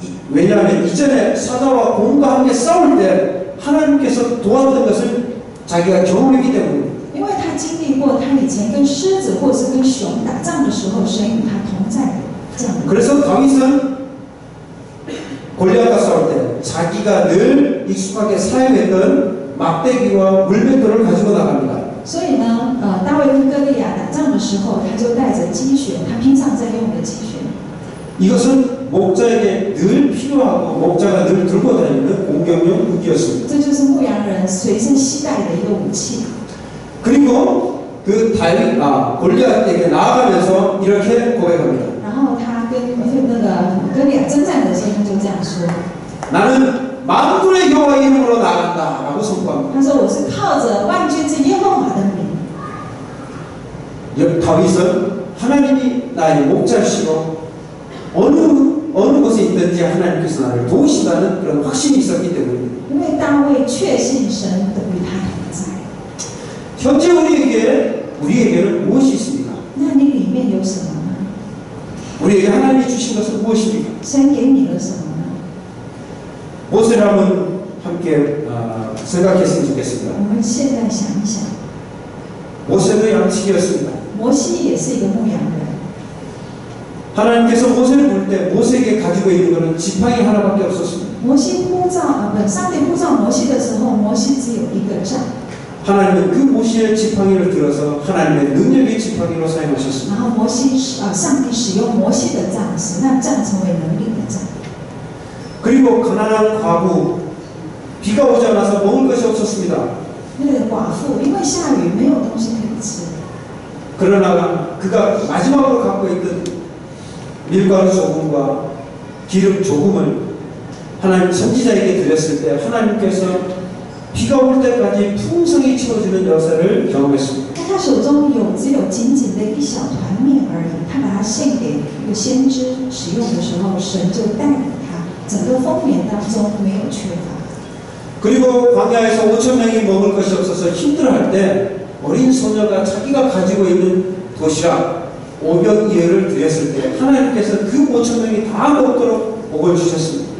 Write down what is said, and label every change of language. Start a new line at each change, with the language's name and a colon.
Korean: 왜냐하면 이전에 사자와 곰과 함께 싸울 때 하나님께서 도왔던 것을 자기가 경험했기 때문입니다.
Chinese: 因为他经历过他以前跟狮子或是跟熊打仗的时候，神与他同在这样的。
Korean: 그래서 다윗은 골리앗과 싸울 때 자기가 늘 익숙하게 사용했던 막대기와 물맷돌을 가지고 나갑니다.
Chinese: 所以呢，大卫跟歌利亚打仗的时候，他就带着积雪，他平常在用的积雪。
Korean: 이것은 목자에게 늘 필요하고 목자가 늘 들고 다니는 공격용 무기였습니다.
Chinese: 这就是牧羊人随身携带的一个武器。
Korean: 그리고 그 골리앗에게 나아가면서 이렇게 고백합니다.
Chinese: 然后他跟那个歌利亚征战的时候，他就这样说：
Korean: 나는 만군의 여호와 이름으로 나간다라고 선포합니다.
Chinese: 他说我是靠着万军之耶和华的名。
Korean: 다윗은 하나님이 나의 목자시고 어느 곳에 있든지 하나님께서 나를 도우신다는 그런 확신이 있었기 때문입니다.
Chinese: 因为大卫确信神的与他同在。
Korean: 현재 우리에게는 무엇이 있습니까?
Chinese: 那你里面有什么呢？
Korean: 우리에게 하나님이 주신 것은 무엇입니까?
Chinese: 神给你了什么呢？
Korean: 무엇을 한번 함께 생각했으면 좋겠습니다.
Chinese: 我们现在想一想，
Korean: 모세도 양치기였습니다.
Chinese: 摩西也是一个牧羊人。
Korean: 하나님께서 모세를 부를 때 모세에게 가지고 있는 것은 지팡이 하나밖에 없었습니다.
Chinese: 摩西上帝呼召摩西的时候，摩西只有一个杖，
Korean: 하나님은 그 모세의 지팡이를 들어서 하나님의 능력의 지팡이로 사용하셨습니다.
Chinese: 然后上帝使用摩西的杖，使那杖成为能力的杖。
Korean: 그리고 가난한 과부, 비가 오지 않아서 먹을 것이 없었습니다.
Chinese: 那个寡妇因为下雨没有东西可以吃，
Korean: 그러나 그가 마지막으로 갖고 있던 밀가루 조금과 기름 조금을 하나님 선지자에게 드렸을 때 하나님께서 비가 올 때까지 풍성히 채워주는 역사를 경험했습니다.
Chinese: 但他手中只有紧紧的一小团面而已，他把它献给一个先知使用的时候，神就带领他，整个丰年当中没有缺乏。
Korean: 그리고 광야에서 5,000명이 먹을 것이 없어서 힘들어할 때 어린 소녀가 자기가 가지고 있는 도시락 500 이어를 드렸을 때 하나님께서 그 5,000명이 다 먹도록 복을 주셨습니다.